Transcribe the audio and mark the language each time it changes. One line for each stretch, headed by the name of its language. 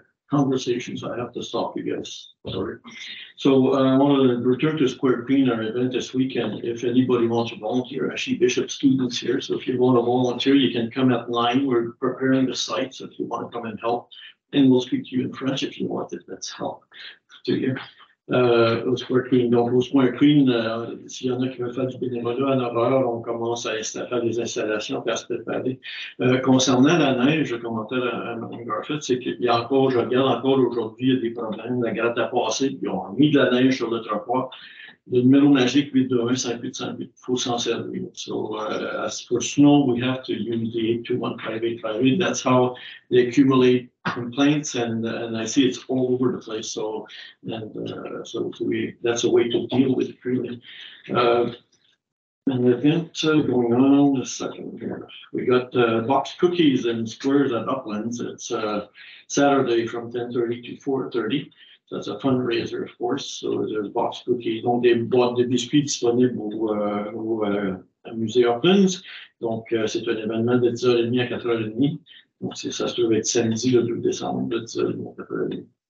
English: conversations. I have to stop you guys. Sorry. So I want to return to Square Green, our event this weekend. If anybody wants to volunteer, actually Bishop students here. So if you want to volunteer, you can come at 9. We're preparing the site. So if you want to come and help, and we'll speak to you in French if you want it. That's help to you. Au Square Green.
French: Donc, au Square Green, s'il y en a qui veulent faire du bénévolat, à 9 h, on commence à faire des installations et à se préparer. Concernant la neige, je commentais à Mme Garfett, c'est qu'il y a encore, je regarde encore aujourd'hui, il y a des problèmes. La gratte a passé, puis on a mis de la neige sur le trottoir. Le numéro magique 821-5858, il faut s'en servir.
English: So, as for snow, we have to use the 821-5858. That's how they accumulate complaints, and I see it's all over the place. So, that's a way to deal with it, really. An event going on a second here. We got box cookies and squares at Uplands. It's Saturday from 10:30 to 4:30. That's a fundraiser, of course. So there's box cookies.
French: Donc, des boîtes de biscuits disponibles au musée Uplands. Donc, c'est un événement de 10h30 à 4h30. Donc, ça se trouve être samedi, le 2 décembre, de 10h30 à 4h30.